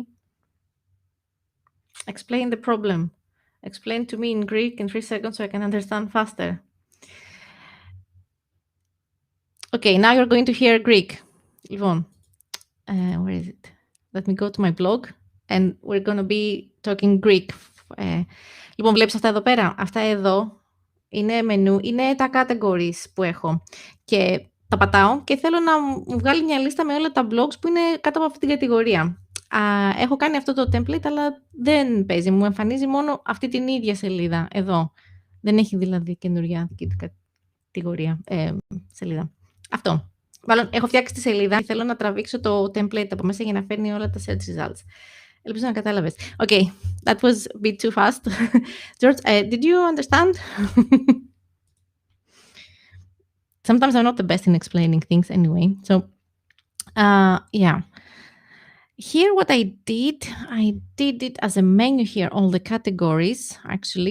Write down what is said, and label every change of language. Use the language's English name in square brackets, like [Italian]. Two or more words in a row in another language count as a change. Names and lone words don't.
[English] Explain the problem. Explain to me in Greek in 3 seconds so I can understand faster. Okay, now you're going to hear Greek. Yvonne, where is it? Let me go to my blog and we're going to be talking Greek. [Greek] Λοιπόν, βλέπεις αυτά εδώ πέρα. Αυτά εδώ είναι μενού, είναι τα categories που έχω. Και τα πατάω και θέλω να μου βγάλει μια λίστα με όλα τα blogs που είναι κάτω από αυτή την κατηγορία. Έχω κάνει αυτό το template, αλλά δεν παίζει. Μου εμφανίζει μόνο αυτή την ίδια σελίδα εδώ. Δεν έχει δηλαδή καινούργια κατηγορία, σελίδα. Αυτό. Μάλλον έχω φτιάξει τη σελίδα και θέλω να τραβήξω το template από μέσα για να φέρνει όλα τα [English] search results. [Greek] Ελπίζω να κατάλαβες. [English] Okay, that was a bit too fast. George, did you understand? Sometimes I'm not the best in explaining things anyway. So, yeah. Here what I did it as a menu here, all the categories, actually.